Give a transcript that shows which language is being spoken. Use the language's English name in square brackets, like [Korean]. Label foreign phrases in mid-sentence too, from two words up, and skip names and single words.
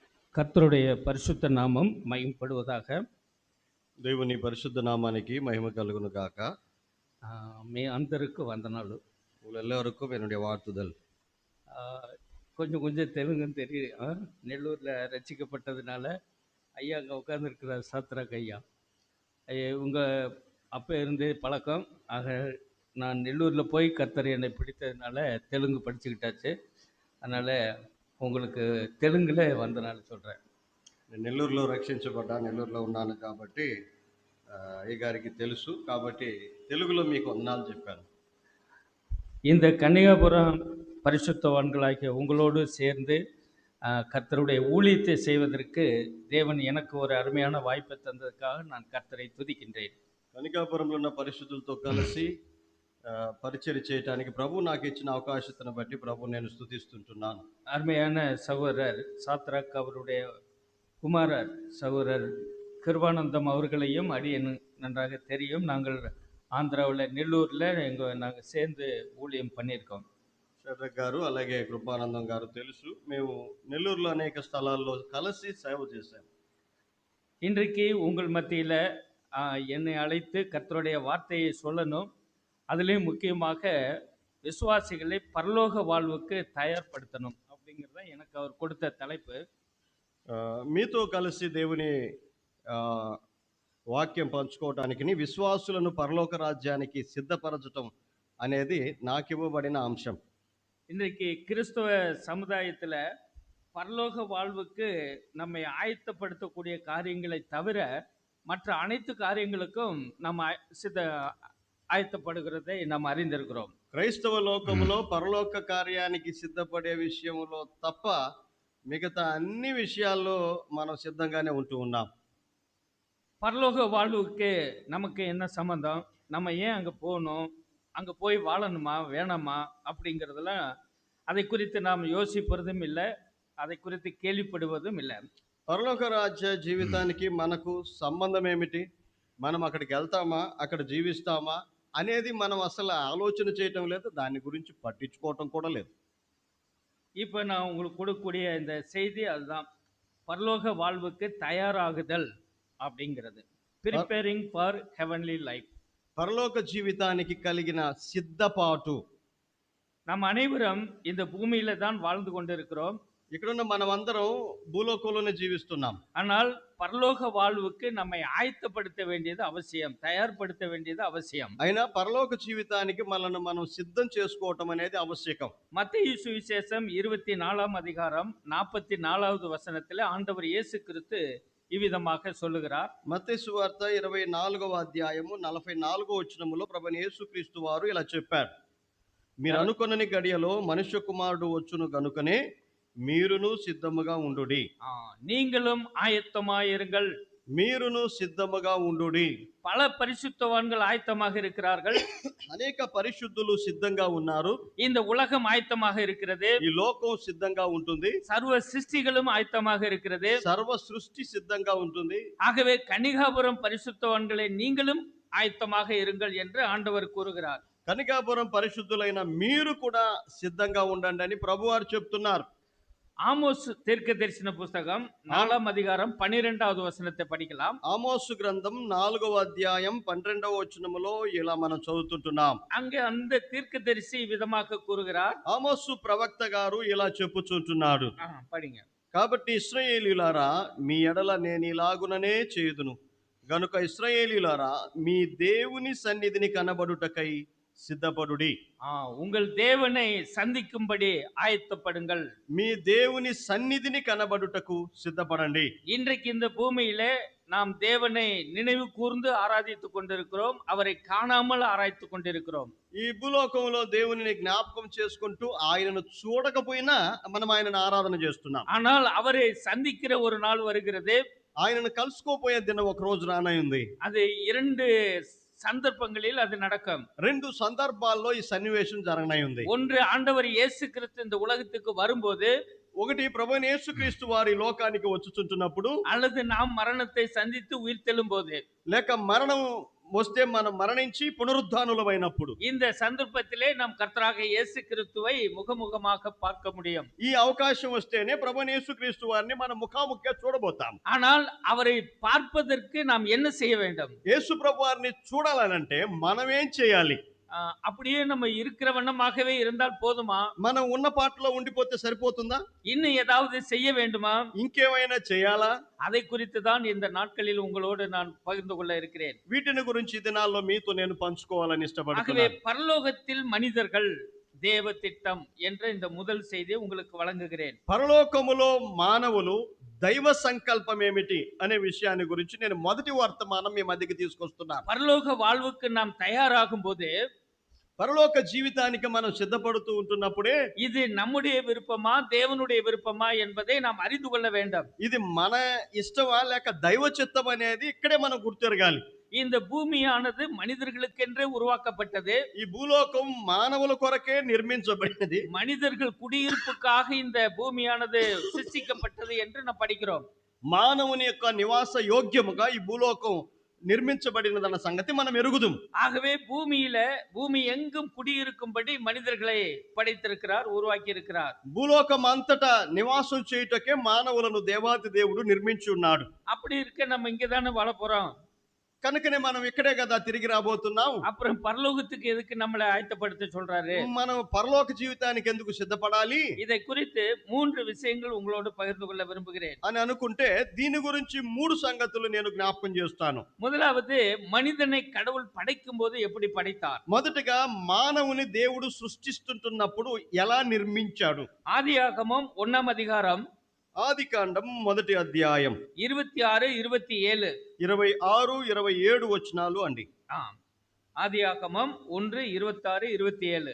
[Tamil] கர்த்தருடைய பரிசுத்த நாமம் மகிமைப்படுவதாக. [Telugu] దేవుని పరిశుద్ధ నామానికి మహిమ కలుగును గాక. మీ అందருக்கு వందనాలు. [Tamil] எல்லோருக்கும் என்னுடைய வாழ்த்துதல். கொஞ்சம் கொஞ்சம் தெலுங்குன்னு தெரியும். நெல்லூரில் ரசிக்கப்பட்டதுனால ஐயா அங்கே உட்காந்துருக்கிறார், சாத்ராக் ஐயா. உங்கள் அப்போ இருந்தே பழக்கம். ஆக நான் நெல்லூரில் போய் கர்த்தர் என்னை பிடித்ததுனால தெலுங்கு படிச்சுக்கிட்டாச்சு. அதனால் உங்களுக்கு தெலுங்குல వందనాలు சொல்கிறேன். [Telugu] నెల్లూరులో రక్షించబడ్డా, నెల్లూరులో ఉన్నాను కాబట్టి అయ్యగారికి తెలుసు, కాబట్టి తెలుగులో మీకు వందనాలు చెప్పాను. [Tamil] இந்த கன்னிகாபுரம் பரிசுத்தவான்களாகிய உங்களோடு சேர்ந்து கர்த்தருடைய ஊழியத்தை செய்வதற்கு தேவன் எனக்கு ஒரு அருமையான வாய்ப்பை தந்ததுக்காக நான் கர்த்தரை துதிக்கின்றேன். [Telugu] కనికాపురంలో ఉన్న పరిశుద్ధులతో కలిసి పరిచయం చేయడానికి ప్రభు నాకు ఇచ్చిన అవకాశతను బట్టి ప్రభు నేను స్తుతిస్తుంటున్నాను. [Tamil] அருமையான சகோதரர் சாத்ராக் அவருடைய குமாரர் சகோதரர் கிருபானந்தம் அவர்களையும் அடியேன் நன்றாக தெரியும். நாங்கள் [Telugu] ఆంధ్రాలో నెల్లూరులో [Tamil] నాங்கள் சேர்ந்து ஊழியம் பண்ணியிருக்கோம். [Telugu] షడ్రక్ గారు అలాగే కృపానందం గారు తెలుసు. మేము నెల్లూరులో అనేక స్థలాల్లో కలిసి సేవ చేశాం. [Tamil] இன்றைக்கு உங்கள் மத்தியில் என்னை அழைத்து கர்த்தருடைய வார்த்தையை சொல்லணும். அதுலேயும் முக்கியமாக விசுவாசிகளை பரலோக வாழ்வுக்கு தயார்படுத்தணும் அப்படிங்கிறது தான் எனக்கு அவர் கொடுத்த தலைப்பு. [Telugu] మీతో కలిసి దేవుని వాక్యం పంచుకోవడానికి విశ్వాసులను పరలోక రాజ్యానికి సిద్ధపరచటం అనేది నాకు ఇవ్వబడిన అంశం. [Tamil] இன்றைக்கு கிறிஸ்தவ சமுதாயத்தில் பரலோக வாழ்வுக்கு நம்மை ஆயத்தப்படுத்தக்கூடிய காரியங்களை தவிர மற்ற அனைத்து காரியங்களுக்கும் நம்ம ఆయత్తపడుகிறதை நாம் அறிந்திருக்கிறோம். [Telugu] క్రైస్తవ లోకంలో పరలోక కార్యానికి సిద్ధపడే విషయంలో తప్ప మిగతా అన్ని విషయాల్లో మనం సిద్ధంగానే ఉంటూ ఉన్నాం. [Tamil] பரலோக வாழ்வுக்கு நமக்கு என்ன சம்பந்தம், நம்ம ஏன் அங்கே போகணும், அங்கே போய் வாழணுமா வேணாமா அப்படிங்கிறதுலாம் அதை குறித்து நாம் யோசிப்பதும் இல்லை, அதை குறித்து கேள்விப்படுவதும் இல்லை. [Telugu] పరలోక రాజ్య జీవితానికి మనకు సంబంధం ఏమిటి, మనం అక్కడికి వెళ్తామా, అక్కడ జీవిస్తామా అనేది మనం అసలు ఆలోచన చేయటం లేదు, దాని గురించి పట్టించుకోవటం కూడా లేదు. [Tamil] இப்போ நான் உங்களுக்கு கொடுக்கக்கூடிய இந்த செய்தி அதுதான், பரலோக வாழ்வுக்கு தயாராகுதல் அப்படிங்கிறது. [English] preparing for heavenly life. [Telugu] పరలోక జీవితానికి కలిగిన సిద్ధపాటు. [Tamil] நம்ம அனைவரும் இந்த பூமியில தான் வாழ்ந்து கொண்டிருக்கிறோம். [Telugu] ఇక్కడున్న మనమందరం భూలోకంలోనే జీవిస్తున్నాం. [Tamil] ஆனால் பரலோக வாழ்வுக்கு நம்மை ஆயத்தப்படுத்த வேண்டியது அவசியம், தயார்படுத்த வேண்டியது அவசியம். [Telugu] అయినా పరలోక జీవితానికి మనల్ని మనం సిద్ధం చేసుకోవటం అనేది ఆవశ్యకం. [Tamil] மத்தேயு சுவிசேஷம் 24ஆம் அதிகாரம் 44வது வசனத்தில் ஆண்டவர் இயேசு கிறிஸ்து இவ்விதமாக சொல்லுகிறார். [Telugu] మత్తయి సువార్త 24వ అధ్యాయము 44వ వచనములో ప్రభువైన యేసుక్రీస్తు వారు ఇలా చెప్పారు, మీరు అనుకొనని గడియలో మనుష్య కుమారుడు వచ్చును గనుకనే మీరును సిద్ధముగా ఉండుడి. [Tamil] நீங்களும் ஆயத்தமாயிருங்கள். [Telugu] మీరును సిద్ధముగా ఉండుడి. [Tamil] பல பரிசுத்தவான்கள் ஆயத்தமாக இருக்கிறார்கள். [Telugu] అనేక పరిశుద్ధులు సిద్ధంగా ఉన్నారు. [Tamil] இந்த உலகம் ஆயத்தமாக இருக்கிறது. [Telugu] ఈ లోకం సిద్ధంగా ఉంటుంది. [Tamil] சர்வ சிருஷ்டிகளும் ஆயத்தமாக இருக்கிறது. [Telugu] సర్వ సృష్టి సిద్ధంగా ఉంటుంది. [Tamil] ஆகவே கன்னிகாபுரம் பரிசுத்தவான்களை நீங்களும் ஆயத்தமாக இருங்கள் என்று ஆண்டவர் கூறுகிறார். [Telugu] కనికాపురం పరిశుద్ధులైన మీరు కూడా సిద్ధంగా ఉండండి అని ప్రభువారు చెప్తున్నారు. [Tamil] ఆమోస్ தீர்க்கதரிசன புஸ்தகம் 4ஆம் அதிகாரம் 12வது வசனத்தை படிக்கலாம். [Telugu] ఆమోసు గ్రంథం 4వ అధ్యాయం 12వ వచనములో ఇలా మనం చదువుతుంటున్నాం. [Tamil] அங்கே அந்த தீர்க்கதரிசி விதமாக கூறுகிறார். [Telugu] ఆమోసు ప్రవక్త గారు ఇలా చెప్పుచుంటున్నాడు. [Tamil] படிங்க. [Telugu] కాబట్టి ఇశ్రాయేలీయులారా, మీ ఎడల నేను ఇలాగుననే చేయుదును గనుక ఇశ్రాయేలీయులారా, మీ దేవుని సన్నిధిని కనబడుటకై సిద్ధపడుడి. [Tamil] உங்கள் தேவனை சந்திக்கும்படி ஆயத்தப்படுங்கள். [Telugu] మీ దేవుని సన్నిధిని కనబడుటకు సిద్ధపడండి. [Tamil] இன்றைக்கு இந்த பூமியிலே நாம் தேவனை நினைவு கூர்ந்து ஆராதித்துக் கொண்டிருக்கிறோம், அவரை காணாமல் ஆராய்த்து கொண்டிருக்கிறோம். [Telugu] ఈ భూలోకంలో దేవుని జ్ఞాపకం చేసుకుంటూ ఆయనను చూడకపోయినా మనం ఆయనను ఆరాధన చేస్తున్నాం. [Tamil] ஆனால் அவரை சந்திக்கிற ஒரு நாள் வருகிறது. [Telugu] ఆయనను కలుసుకోపోయే దినం ఒక రోజు రానయ్యింది. [Tamil] அது 2 சந்தர்ப்பங்களில் அது நடக்கும். [Telugu] 2 సందర్భాల్లో ఈ సన్నివేశం జరగనయ్యింది. [Tamil] ஒன்று, ఆండவர் இயேசு கிறிஸ்து இந்த உலகத்துக்கு வரும்போது, [Telugu] ఒకటి ప్రభువైన యేసుక్రీస్తు వారి లోకానికి వచ్చుచుంటున్నప్పుడు, [Tamil] அல்லது நாம் மரணத்தை சந்தித்து உயிர் தெழும்போது, [Telugu] లేక మరణం వస్తే మనం మరణించి పునరుద్ధానులమైనప్పుడు [Tamil] இந்த சந்தர்ப்பத்திலே நாம் கர்த்தராக இயேசு கிறிஸ்துவை முகமுகமாக பார்க்க முடியும். [Telugu] ఈ అవకాశం వస్తేనే ప్రభువైన యేసుక్రీస్తు వారిని మనం ముఖాముఖిగా చూడబోతాం. [Tamil] ஆனால் அவரை பார்ப்பதற்கு நாம் என்ன செய்ய வேண்டும்? [Telugu] యేసు ప్రభు వారిని చూడాలనంటే మనం ఏం చేయాలి? [Tamil] அப்படியே நம்ம இருக்கிற வண்ணமாகவே இருந்தால் போதுமா? [Telugu] మనం ఉన్న పాటలో ఉండిపోతే సరిపోతుందా? [Tamil] இன்னும் ஏதாவது செய்ய வேண்டுமா? [Telugu] ఇంకేమైనా చేయాలా? [Tamil] அதை குறித்து தான் இந்த நாட்களில் உங்களோடு நான் பகிர்ந்து கொள்ள இருக்கிறேன். [Telugu] వీటిని గురించి ఈ దినాల్లో మీతో నేను పంచుకోవాలని [Tamil] ஆகவே [Telugu] ఇష్టపడుతున్నాను. [Tamil] பரலோகத்தில் மனிதர்கள் தேவ திட்டம் என்ற இந்த முதல் செய்தியை உங்களுக்கு வழங்குகிறேன். [Telugu] పరలోకములో మానవులు దైవ సంకల్పం ఏమిటి అనే విషయాన్ని గురించి నేను మొదటి వర్తమానం మీ మధ్యకి తీసుకొస్తున్నాను. [Tamil] பரலோக வாழ்வுக்கு நாம் தயாராகும் போது [Telugu] పరలోక జీవితానికి మనం సిద్ధపడుతూ ఉంటున్నప్పుడే [Tamil] இது நம்முடைய விருப்பமா தேவனுடைய விருப்பமா என்பதை நாம் அறிந்து கொள்ள வேண்டும். [Telugu] ఇది మన ఇష్టమా లేక దైవ చిత్తం అనేది ఇక్కడే మనం గుర్తెరగాలి. [Tamil] இந்த பூமியானது மனிதர்களுக்கென்றே உருவாக்கப்பட்டது. [Telugu] ఈ భూలోకం మానవుల కొరకే నిర్మించబడినది. [Tamil] மனிதர்கள் குடியிருப்புக்காக இந்த பூமியானது சிருஷ்டிக்கப்பட்டது என்று நாம் படிக்கிறோம். [Telugu] మానవుని యొక్క నివాస యోగ్యముగా ఈ భూలోకం నిర్మించబడినదన్న సంగతి మనం ఎరుగుదుం. [Tamil] ஆகவே பூமி எங்கும் குடியிருக்கும்படி மனிதர்களை படைத்திருக்கிறார், உருவாக்கி இருக்கிறார். [Telugu] భూలోకం అంతటా నివాసం చేయుటకే మానవులను దేవాది దేవుడు నిర్మించి ఉన్నాడు. [Tamil] அப்படி இருக்க நம்ம இங்கதானே வாழ போறோம். [Telugu] కనుకనే మనం ఇక్కడే కదా తిరిగి రాబోతున్నాం. [Tamil] அப்புறம் பரலோகத்துக்கு எதுக்கு நம்மளை ஆயத்தப்படுத்த சொல்றாரு? [Telugu] మనం పరలోక జీవితానికి ఎందుకు సిద్ధపడాలి [Tamil] இதை குறித்து 3 விஷயங்கள் உங்களோடு பகிர்ந்து கொள்ள விரும்புகிறேன். [Telugu] అని అనుకుంటే దీని గురించి 3 సంగతులు నేను జ్ఞాపకం చేస్తాను. [Tamil] முதலாவது, மனிதனை கடவுள் படைக்கும் போது எப்படி படைத்தார்? [Telugu] మొదటగా మానవుని దేవుడు సృష్టిస్తుంటున్నప్పుడు ఎలా నిర్మించాడు? [Tamil] ஆதியாகமம் 1ஆம் அதிகாரம் [Telugu] ఆదికాండం మొదటి అధ్యాయం 26, 27. 26, 27 వచనాలు అండి. [Tamil] ஆதியாகமம் 1, 26, 27.